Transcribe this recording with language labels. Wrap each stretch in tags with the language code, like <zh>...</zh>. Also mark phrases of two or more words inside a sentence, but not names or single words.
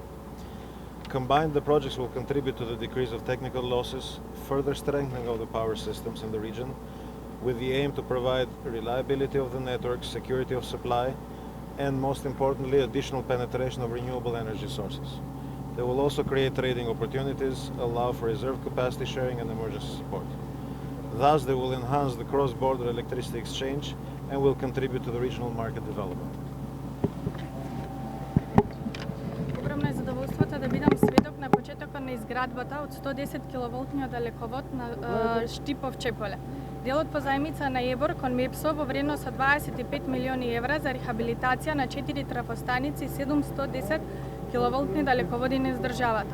<en>Combined, the projects will contribute to the decrease of technical losses, further strengthening of the power systems in the region, with the aim to provide reliability of the network, security of supply, and most importantly, additional penetration of renewable energy sources. They will also create trading opportunities, allow for reserve capacity sharing and emergency support. Thus, they will enhance the cross-border electricity exchange and will contribute to the regional market development.</en> <mk>Огромно е задоволството да бидам сведок на почетокот на изградбата од 110 киловолтниот далековод на Штипов-Чеполе. Делот по заемица на ЕБОР кон МЕПСО во вредност од 25 милиони евра за рехабилитација на 4 трафостаници и 710 киловолтни далеководи низ државата.</mk>